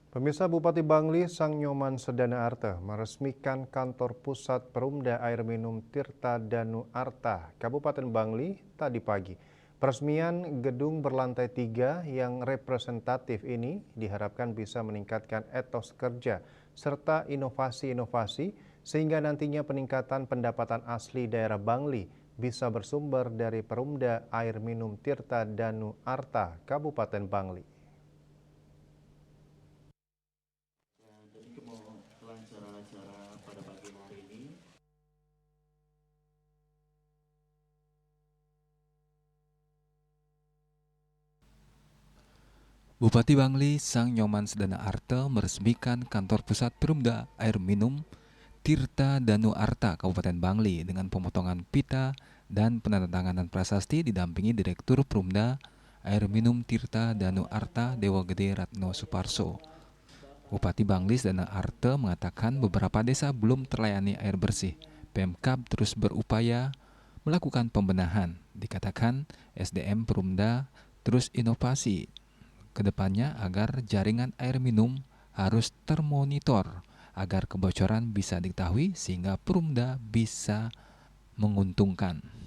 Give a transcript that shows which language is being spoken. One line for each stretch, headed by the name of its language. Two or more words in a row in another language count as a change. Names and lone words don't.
Indonesian: Pemirsa, Bupati Bangli Sang Nyoman Sedana Arta meresmikan kantor pusat Perumda Air Minum Tirta Danu Arta, Kabupaten Bangli tadi pagi. Peresmian gedung berlantai 3 yang representatif ini diharapkan bisa meningkatkan etos kerja serta inovasi-inovasi sehingga nantinya peningkatan pendapatan asli daerah Bangli bisa bersumber dari Perumda Air Minum Tirta Danu Arta, Kabupaten Bangli. Jadi mau kelancaran acara pada pagi hari ini. Bupati Bangli Sang Nyoman Sedana Arta meresmikan kantor pusat Perumda Air Minum Tirta Danu Arta Kabupaten Bangli dengan pemotongan pita dan penandatanganan prasasti didampingi Direktur Perumda Air Minum Tirta Danu Arta Dewa Gede Ratno Suparso. Bupati Bangli Sedana Arta mengatakan beberapa desa belum terlayani air bersih. Pemkab terus berupaya melakukan pembenahan. Dikatakan SDM Perumda terus inovasi kedepannya agar jaringan air minum harus termonitor agar kebocoran bisa diketahui sehingga Perumda bisa menguntungkan.